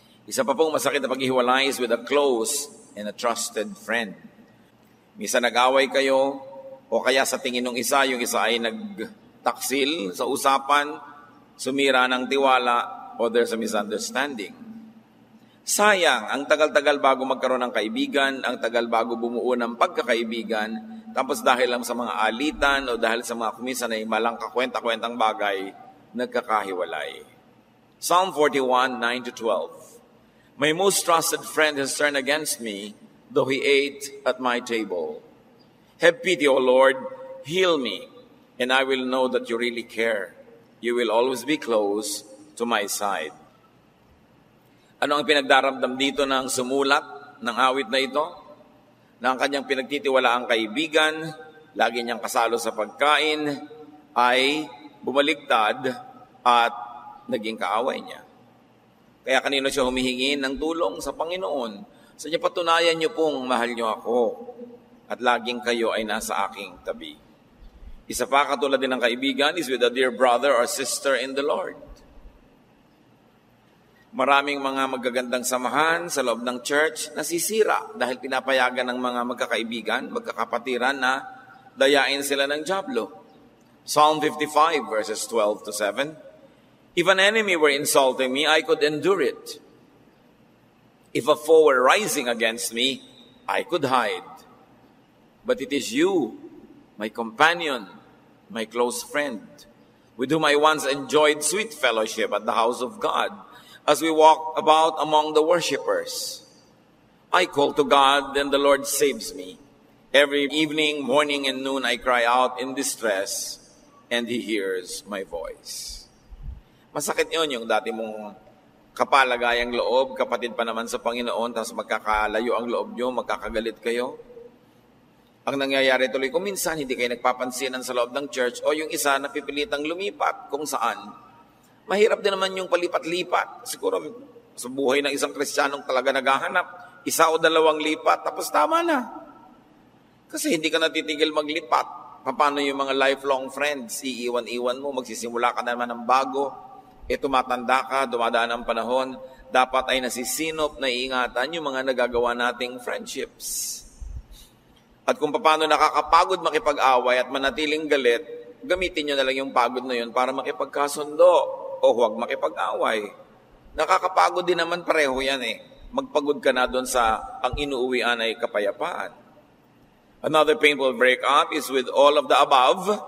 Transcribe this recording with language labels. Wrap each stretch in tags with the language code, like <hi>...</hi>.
<tl>Isa pa pong masakit na paghihiwalay</tl> <en>is with a close and a trusted friend.</en> <tl>Minsan nag-away kayo o kaya sa tingin ng isa, yung isa ay taksil sa usapan, sumira ng tiwala, o</tl> <en>there's a misunderstanding.</en> <tl>Sayang, ang tagal-tagal bago magkaroon ng kaibigan, ang tagal bago bumuo ng pagkakaibigan, Tapos dahil lang sa mga alitan o dahil sa mga kumisan ay malang kakwenta-kwentang bagay, nagkakahiwalay.</tl> <en>Psalm 41, 9-12. My most trusted friend has turned against me, though he ate at my table. Have pity, O Lord, heal me, and I will know that you really care. You will always be close to my side.</en> <tl>Ano ang pinagdaramdam dito ng sumulat ng awit na ito? Na ang kanyang pinagtitiwalaang kaibigan, lagi niyang kasalo sa pagkain, ay bumaligtad at naging kaaway niya. Kaya kanino siya humihingi ng tulong? Sa Panginoon. Sa niya patunayan niyo pong mahal niyo ako at laging kayo ay nasa aking tabi. Isa pa katulad din ng kaibigan</tl> <en>is with a dear brother or sister in the Lord.</en> <tl>Maraming mga magagandang samahan sa loob ng church nasisira dahil pinapayagan ng mga magkakaibigan, magkakapatiran na dayain sila ng dyablo.</tl> <en>Psalm 55 verses 12-7. If an enemy were insulting me, I could endure it. If a foe were rising against me, I could hide. But it is you, my companion, my close friend, with whom I once enjoyed sweet fellowship at the house of God, as we walk about among the worshipers. I call to God, and the Lord saves me. Every evening, morning, and noon, I cry out in distress, and He hears my voice.</en> <tl>Masakit yun yung dati mong kapalagayang loob, kapatid pa naman sa Panginoon, tapos magkakalayo ang loob nyo, magkakagalit kayo. Ang nangyayari tuloy, kung minsan hindi kayo nagpapansinan sa loob ng church, o yung isa napipilitang lumipat kung saan, mahirap din naman yung palipat-lipat. Siguro sa buhay ng isang Kristiyanong talaga naghahanap, isa o dalawang lipat, tapos tama na. Kasi hindi ka natitigil maglipat. Paano yung mga lifelong friends? Iiwan-iwan mo, magsisimula ka naman ng bago. Tumatanda ka, dumadaan ang panahon. Dapat ay nasisinop, naiingatan yung mga nagagawa nating friendships. At kung paano nakakapagod makipag-away at manatiling galit, gamitin nyo na lang yung pagod na yun para makipagkasundo. O huwag makipag-away. Nakakapagod din naman pareho yan eh. Magpagod ka na doon sa ang inuuwian ay kapayapaan.</tl> <en>Another painful breakup is with all of the above.</en>